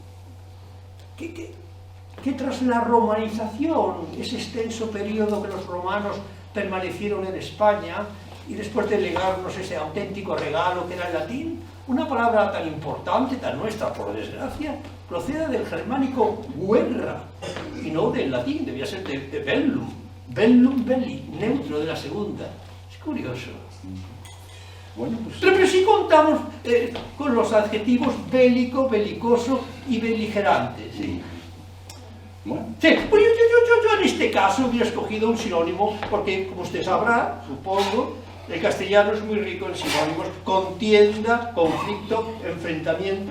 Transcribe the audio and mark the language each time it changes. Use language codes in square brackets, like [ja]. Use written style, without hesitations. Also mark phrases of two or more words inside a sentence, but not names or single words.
[es] Que tras la romanización, ese extenso periodo que los romanos permanecieron en España, y después de legarnos ese auténtico regalo que era el latín, una palabra tan importante, tan nuestra, por desgracia, proceda del germánico guerra, y no del latín, debía ser de [la] bellum, bellum belli, [es] neutro de la segunda. Es curioso. Bueno, pues... Pero sí contamos con los adjetivos bélico, belicoso y beligerante. ¿Sí? Bueno. Sí, pues yo en este caso hubiera escogido un sinónimo, porque, como usted sabrá, supongo, el castellano es muy rico en sinónimos: contienda, conflicto, enfrentamiento.